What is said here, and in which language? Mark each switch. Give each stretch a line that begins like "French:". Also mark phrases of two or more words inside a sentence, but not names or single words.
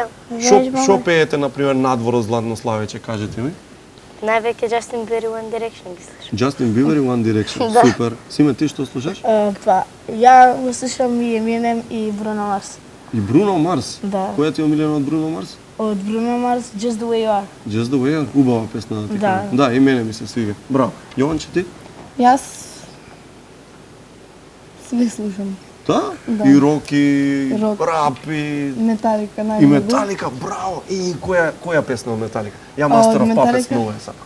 Macedonian: Што пеете, например, надвор од Златно Славече, кажете ми? Највеќе Justin Bieber и One Direction ги слушам. Justin Bieber и One Direction. Да. Супер. Симе, ти што слушаш? Па ја го слушам и Eminem и Bruno Mars. И Бруно Марс. Да. Која ти е омилена од Бруно Марс? Од Bruno Mars Just the Way You Are. Just the Way, убава песна да ти Да. кажам. Да, и мене ми се свига. Браво. Јованче, ти? Јас све слушам. Да? Да. И рок, и Рок. рап, и... Металика И најмногу. Металика, браво! И која песна од Металика? Ја Master of Puppets многу е сакам.